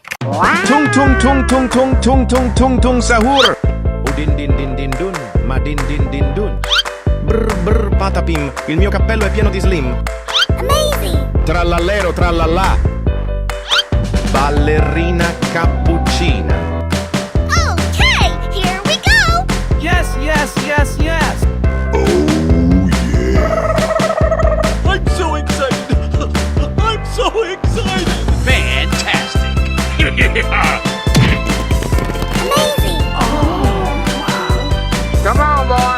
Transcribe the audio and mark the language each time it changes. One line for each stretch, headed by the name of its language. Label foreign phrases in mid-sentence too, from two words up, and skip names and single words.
Italian: Tung tung tung tung tung tung tung tung tung sahur. Udin din din din dun, ma din din din dun. Brr brr patapim, il mio cappello è pieno di slim.
English: Amazing! Trallallero trallallà.
Italian: Ballerina cappuccina.
English: Okay, here we go! Yes, yes, yes, yes. I'm so excited! I'm so excited! Fantastic. Amazing! Come on, boy.